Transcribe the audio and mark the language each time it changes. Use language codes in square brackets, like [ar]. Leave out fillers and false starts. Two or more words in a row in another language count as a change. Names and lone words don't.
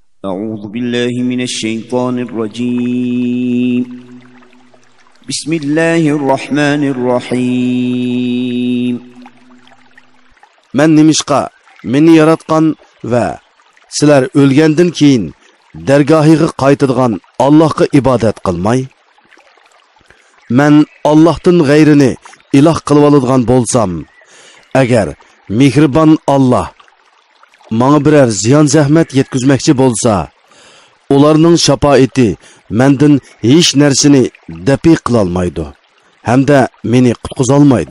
[ar] أعوذ بالله من الشيطان الرجيم بسم الله الرحمن الرحيم من نمشقا [uz] meni yaratgan va sizlar o'lgandan keyin dargohiga qaytadigan Allohga ibodat qilmay, men Allohdan g'ayrini iloh qilib oladigan bo'lsam, agar mehribon Alloh menga biror ziyon zahmat yetkazmoqchi bo'lsa, ularning shafoati mendan hech narsani dafi qila olmaydi hamda meni qutqiza olmaydi.